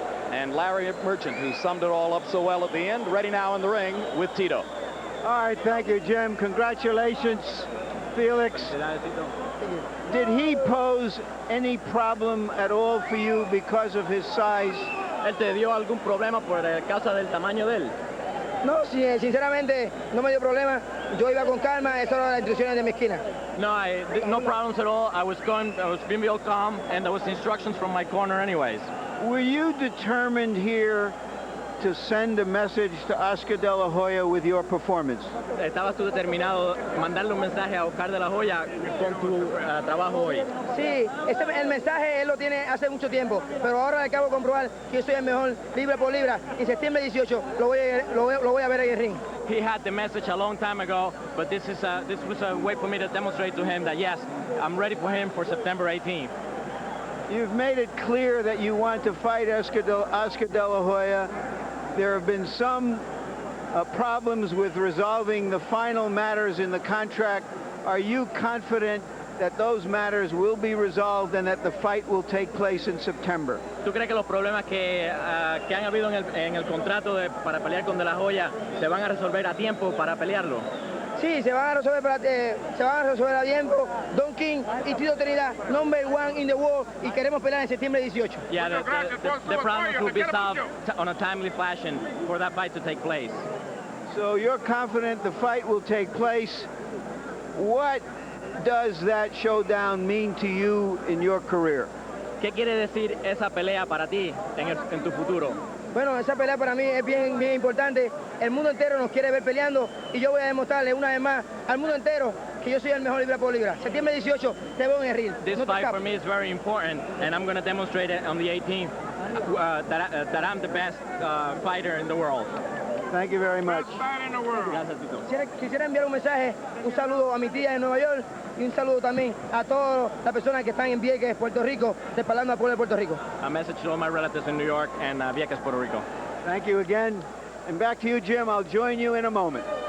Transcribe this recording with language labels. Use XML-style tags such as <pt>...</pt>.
<en>And Larry Merchant, who summed it all up so well at the end, ready now in the ring with Tito. All right, thank you, Jim. Congratulations, Felix. Did he pose any problem at all for you because of his size?</en> <es>¿Él te dio algún problema por causa del tamaño de él? No, sí, sinceramente no me dio problema. Yo iba con calma, esas eran las instrucciones de mi esquina.</es> <en>No, no problems at all. I was being real calm, and there was instructions from my corner anyways. Were you determined here to send a message to Oscar De La Hoya with your performance?</en> <es>¿Estabas tú determinado mandarle un mensaje a Oscar De La Hoya con tu trabajo hoy? Sí, el mensaje él lo tiene hace mucho tiempo, pero ahora acabo de comprobar que yo soy el mejor libra por libra. Y septiembre 18 lo voy a ver en el ring.</es> <en>He had the message a long time ago, but this was a way for me to demonstrate to him that yes, I'm ready for him for September 18th. You've made it clear that you want to fight Oscar De La Hoya. There have been some problems with resolving the final matters in the contract. Are you confident that those matters will be resolved and that the fight will take place in September?</en> <es>¿Tú crees que los problemas que han habido en el contrato para pelear con De La Hoya se van a resolver a tiempo para pelearlo? Sí, se van a resolver a tiempo. Don King y Tito Trinidad,</es> <en>#1 in the world,</en> <es>y queremos pelear en septiembre 18.</es> <en>Yeah, the problems will be solved on a timely fashion for that fight to take place. So you're confident the fight will take place. What does that showdown mean to you in your career?</en> <es>¿Qué quiere decir esa pelea para ti en tu futuro? Bueno, esa pelea para mí es bien importante. El mundo entero nos quiere ver peleando y yo voy a demostrarle una vez más al mundo entero que yo soy el mejor libra por libra. Septiembre 18 te veo en el ring.</es> <en>This fight for me is very important, and I'm going to demonstrate it on the 18th that I'm the best fighter in the world. Thank you very much.</en> <es>Gracias, Tito. Quisiera enviar un mensaje, un saludo a mi tía en Nueva York y un saludo también a todas las personas que están en Vieques, Puerto Rico, respaldando al pueblo de Puerto Rico.</es> <en>A message to all my relatives in New York and Vieques, Puerto Rico. Thank you again. And back to you, Jim. I'll join you in a moment.</en>